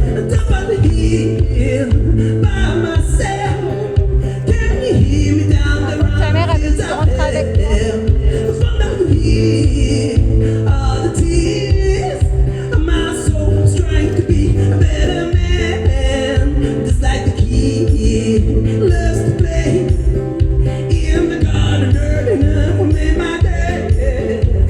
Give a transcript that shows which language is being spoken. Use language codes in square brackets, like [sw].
[en] Top of the hill by myself. Can you hear me down the [fr] Ta mère, elle veut que tu rentres avec moi. [en] from down here? All the tears of my soul trying to be a better man. Just like the kid loves to play in the garden, dirty enough for me, my day.